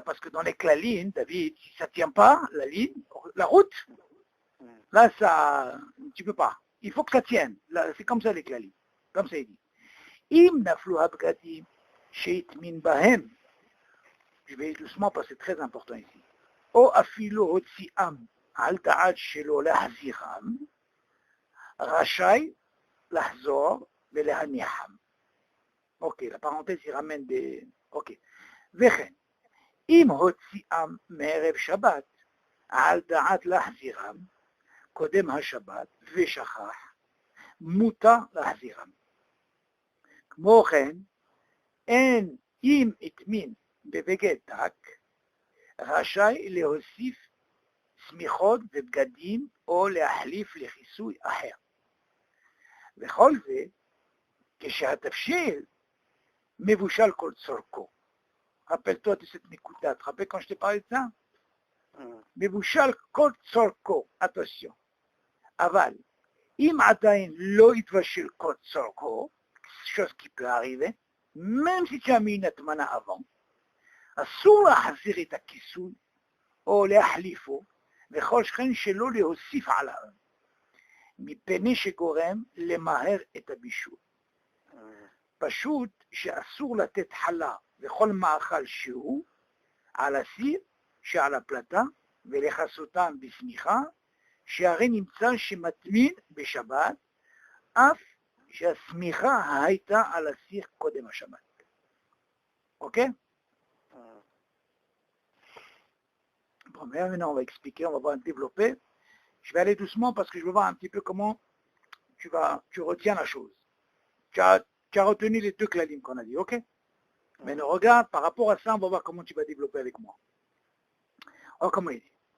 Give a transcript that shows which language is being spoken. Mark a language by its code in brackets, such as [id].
[fr] Parce que dans les clalines, David, si ça ne tient pas, la ligne, la route, là, ça, tu ne peux pas. Il faut que ça tienne. Là, c'est comme ça les clalines. Comme ça il dit. [he] Im naflu abgadim sheit min bahem. [fr] Je vais doucement parce que c'est très important ici. [he] או אפילו הוציאם על דעת שלא להחזירם, רשאי לחזור ולהניחם. אוקיי, לפרנטז [fr] il ramène des... [he] אוקיי. וכן, אם הוציאם מערב שבת על דעת להחזירם קודם השבת ושכח, מותר להחזירם. כמו כן, אין אם הטמין בבגד דק, רשאי להוסיף סמיכות ובגדים או להחליף לכיסוי אחר. וכל זה, כשהתבשיל מבושל כל צורכו. [fr] rappelle-toi de cette nekuda, tu te rappelles quand je t'ai parlé de ça? [he] מבושל כל צורכו, [fr] attention. [he] אבל, אם עדיין לא יתבשל כל צורכו, [fr] chose qui peut arriver, même si tu as mis une atmana avant, [he] אסור להחזיר את הכיסוי או להחליפו, וכל שכן שלא להוסיף עליו, מפני שגורם למהר את הבישול. פשוט שאסור לתת חלה וכל מאכל שהוא על הסיר שעל הפלטה ולכסותם בסמיכה, שהרי נמצא שמטמין בשבת, אף שהסמיכה הייתה על הסיר קודם השבת. אוקיי? [fr] Bon, maintenant on va expliquer, on va voir développer. Je vais aller doucement parce que je veux voir un petit peu comment tu retiens la chose. Tu as retenu les deux clalim qu'on a dit, ok? Maintenant regarde, par rapport à ça, on va voir comment tu vas développer avec moi. Alors comment il dit?